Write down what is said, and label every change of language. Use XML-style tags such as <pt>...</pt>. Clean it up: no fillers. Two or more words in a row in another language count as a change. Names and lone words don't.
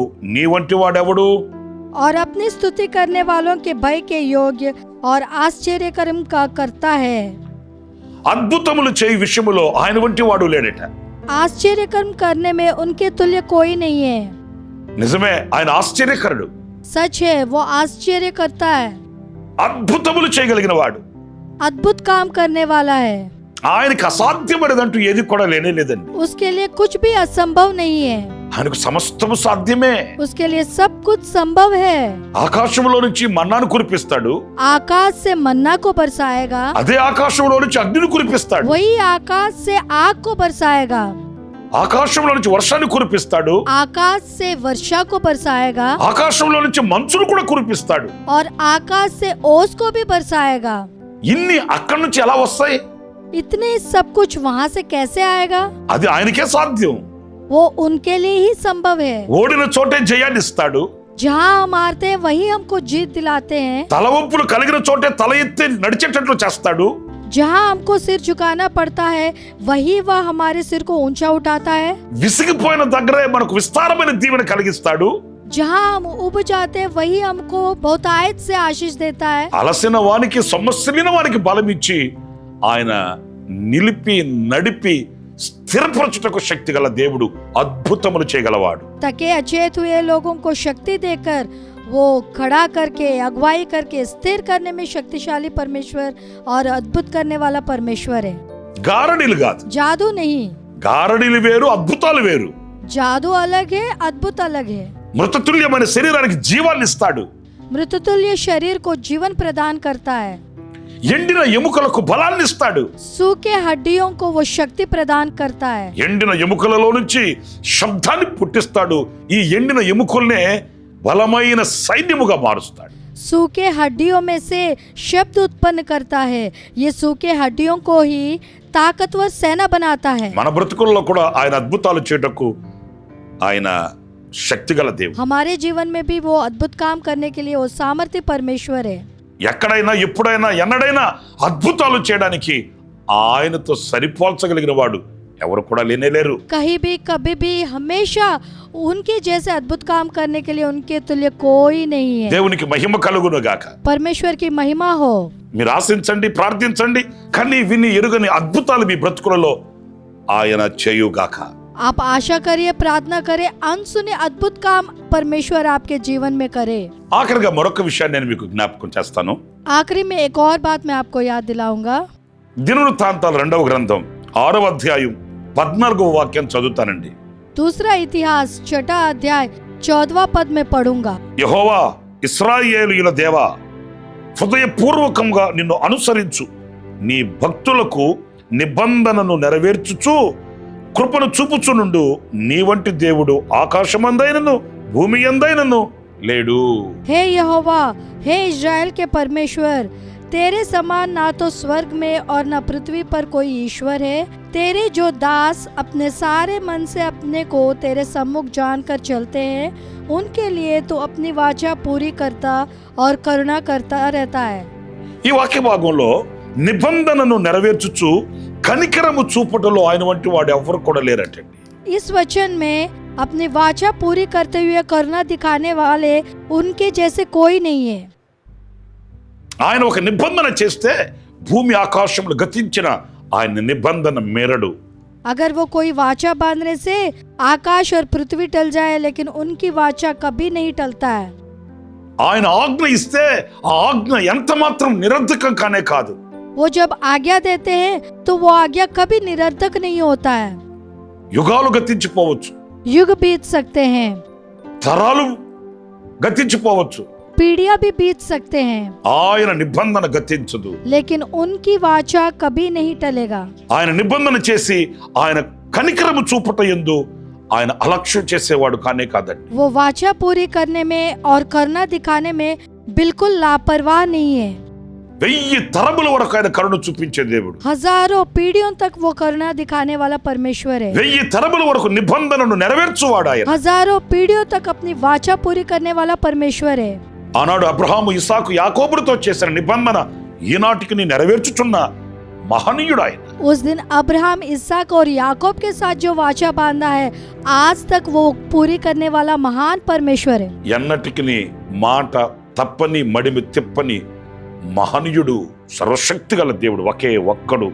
<te>నీ వంటి వాడెవడు?</te> <hi>और अपनी स्तुति करने वालों के भय के योग्य और आश्चर्य कर्म का करता है।</hi> <te>అద్భుతములు చేయి విషయములో ఆయన వంటి వాడు లేడట.</te> <hi>आश्चर्य कर्म करने में उनके तुल्य कोई नहीं है।</hi> <te>నిజమే, ఆయన ఆశ్చర్యకరుడు.</te> <hi>सच है, वो आश्चर्य करता है,</hi> <te>అద్భుతములు చేయగలిగిన వాడు.</te> <hi>अद्भुत काम करने वाला है।</hi> <te>ఆయనకు అసాధ్యమైనదంటూ ఏది కూడా లేదండి.</te> <hi>उसके लिए कुछ भी असंभव नहीं है,</hi> <te>ఆయనకు సమస్తము సాధ్యమే.</te> <hi>उसके लिए सब कुछ संभव है।</hi> <te>ఆకాశంలో నుంచి మన్నాను కురిపిస్తాడు,</te> <hi>आकाश से मन्ना को बरसाएगा,</hi> <te>అదే ఆకాశంలో నుంచి అగ్నిని కురిపిస్తాడు.</te> <hi>वही आकाश से आग को बरसाएगा,</hi> <te>ఆకాశంలో నుంచి వర్షాన్ని కురిపిస్తాడు,</te> <hi>आकाश से वर्षा को बरसाएगा,</hi> <te>ఆకాశంలో నుంచి మంచును కూడా కురిపిస్తాడు.</te> <hi>और आकाश से ओस को भी बरसाएगा।</hi> <te>ఇన్ని అక్కడి నుంచి ఎలా వస్తాయి?</te> <hi>इतने सब कुछ वहाँ से कैसे आएगा?</hi> <te>అది ఆయనకే సాధ్యం.</te> <hi>वो उनके लिए ही संभव है।</hi> <te>ఓడిన చోటే జయాన్ని ఇస్తాడు,</te> <hi>जहाँ हम हारते हैं वही हमको जीत दिलाते हैं,</hi> <te>తల వంపులు కలిగిన చోటే తల ఎత్తి నడిచేటట్లు చేస్తాడు.</te> <hi>जहाँ हमको सिर झुकाना पड़ता है वही वह हमारे सिर को ऊंचा उठाता है,</hi> <te>విసిగిపోయిన దగ్గరే మనకు విస్తారమైన దీవెన కలిగిస్తాడు.</te> <hi>जहाँ हम उब जाते हैं वही हमको बहुतायत से आशीष देता है।</hi> <te>అలసిన వానికి సొమ్మసిలిన వానికి బలం ఇచ్చి ఆయన నిలిపి నడిపి స్థిరపరచుటకు శక్తి గల దేవుడు, అద్భుతములు చేయగలవాడు.</te> <hi>थके अचेत हुए लोगों को शक्ति देकर वो खड़ा करके अगुवाई करके स्थिर करने में शक्तिशाली परमेश्वर और अद्भुत करने वाला परमेश्वर है।</hi> <te>గారడీలు కాదు,</te> <hi>जादू नहीं,</hi> <te>గారడీలు వేరు, అద్భుతాలు వేరు.</te> <hi>जादू अलग है, अद्भुत अलग है।</hi> <te>మృతతుల్యమైన శరీరానికి జీవాన్ని ఇస్తాడు,</te> <hi>मृततुल्य शरीर को जीवन प्रदान करता है,</hi> <te>ఎండిన ఎముకలకు బలాన్ని ఇస్తాడు.</te> <hi>सूखे हड्डियों को वो शक्ति प्रदान करता है,</hi> <te>ఎండిన ఎముకలలో నుంచి శబ్దాన్ని పుట్టిస్తాడు. ఈ ఎండిన ఎముకల్నే బలమైన సైన్యముగా మారుస్తాడు.</te> <hi>सूखे हड्डियों में से शब्द उत्पन्न करता है, ये सूखे हड्डियों को ही ताकतवर सेना बनाता है।</hi> <te>మన బ్రతుకుల్లో కూడా ఆయన అద్భుతాలు చేయటకు ఆయన శక్తిగల దేవుడు.</te> <hi>हमारे जीवन में भी वो अद्भुत काम करने के लिए वो सामर्थ्य परमेश्वर है।</hi> <te>ఎక్కడైనా ఎప్పుడైనా ఎన్నడైనా అద్భుతాలు చేయడానికి ఆయనతో సరిపోల్చగలిగిన వాడు ఎవరు కూడా లేనేలేరు.</te> <hi>कहीं भी कभी भी हमेशा उनके जैसे अद्भुत काम करने के लिए उनके तुल्य कोई नहीं है।</hi> <te>దేవునికి మహిమ కలుగును గాక.</te> <hi>परमेश्वर की महिमा हो।</hi> <te>మీరు ఆశించండి, ప్రార్థించండి, కానీ విని ఎరుగని అద్భుతాలు మీ బ్రతుకులలో ఆయన చేయుగాక.</te> <hi>आप आशा करिए, प्रार्थना करें, अनसुने अद्भुत काम परमेश्वर आपके जीवन में करे।</hi> <te>ఆఖరిగా మరొక విషయాన్ని నేను మీకు జ్ఞాపకం చేస్తాను.</te> <hi>आखिरी में एक और बात मैं आपको याद दिलाऊंगा।</hi> <te>దినవృత్తాంతాల 2వ గ్రంథం 6వ అధ్యాయం 14వ వాక్యం చదువుతానండి.</te> <hi>दूसरा इतिहास 6 अध्याय 14वां पद में पढ़ूंगा।</hi> <te>యెహోవా ఇశ్రాయేలీయుల దేవా, హృదయపూర్వకంగా నిన్ను అనుసరించు నీ భక్తులకు నిబంధనను నెరవేర్చుచు కృపను చూపుచునుండు నీ వంటి దేవుడు ఆకాశమందైనను భూమి యందైనను లేడు.</te> <hi>हे यहोवा, हे इज़राइल के परमेश्वर, तेरे समान ना तो स्वर्ग में और न पृथ्वी पर कोई ईश्वर है। तेरे जो दास अपने सारे मन से अपने को तेरे सम्मुख जानकर चलते हैं, उनके लिए तो अपनी वाचा पूरी करता और करुणा करता रहता है।</hi> <te>ఈ వాక్య భాగంలో నిబంధనను నెరవేర్చుచు కనికరము చూపుటలో ఆయన వంటి వాడు ఎవరు కూడా లేరటండి.</te> <hi>इस वचन में अपनी वाचा पूरी करते हुए करुणा दिखाने वाले उनके जैसे कोई नहीं है.</hi> <te>ఆయన ఒక నిబంధన చేస్తే భూమి ఆకాశములు గతించిన ఆయన నిబంధన మేరడు.</te> <hi>अगर वो कोई वाचा बांधने से आकाश और पृथ्वी टल जाए, लेकिन उनकी वाचा कभी नहीं टलता है.</hi> <te>ఆయన ఆజ్ఞ ఇస్తే ఆ ఆజ్ఞ ఎంత మాత్రం నిరర్ధకం కానే కాదు.</te> <hi>वो जब आज्ञा देते हैं तो वो आज्ञा कभी निरर्थक नहीं होता है.</hi> <te>యుగాలు గతించిపోవచ్చు,</te> <hi>युग बीत सकते हैं,</hi> <te>తరాలు గతించిపోవచ్చు,</te> <hi>पीढ़ियां भी बीत सकते हैं,</hi> <te>ఆయన నిబంధన గతించదు.</te> <hi>लेकिन उनकी वाचा कभी नहीं टलेगा.</hi> <te>ఆయన నిబంధన చేసి ఆయన కనికరము చూపుట యందు ఆయన అలక్ష్యం చేసేవాడు కానే కాదండి.</te> <hi>वो वाचा पूरी करने में और करुणा दिखाने में बिल्कुल लापरवाह नहीं है.</hi> <te>1000 తరముల వరకు ఆయన కరుణ చూపించే దేవుడు.</te> <hi>हजारों पीढ़ियों तक वो करुणा दिखाने वाला परमेश्वर है.</hi> <te>1000 తరముల వరకు నిబంధనను నెరవేర్చువాడు ఆయన.</te> <hi>हजारों पीढ़ियों तक अपनी वाचा पूरी करने वाला परमेश्वर है.</hi> <te>ఆనాడు అబ్రహాము, ఇసాకు, యాకోబులతో చేసిన నిబంధన ఈనాటికి నెరవేర్చుచున్న మహనీయుడు ఆయన.</te> <hi>उस दिन अब्राहम, इसहाक और याकूब के साथ जो वाचा बांधा है, आज तक वो पूरी करने वाला महान परमेश्वर है.</hi> <te>ఎన్నటికి మాట తప్పని మడిమి తిప్పని మహనీయుడు, సర్వశక్తి గల దేవుడు ఒకే ఒక్కడు.</te>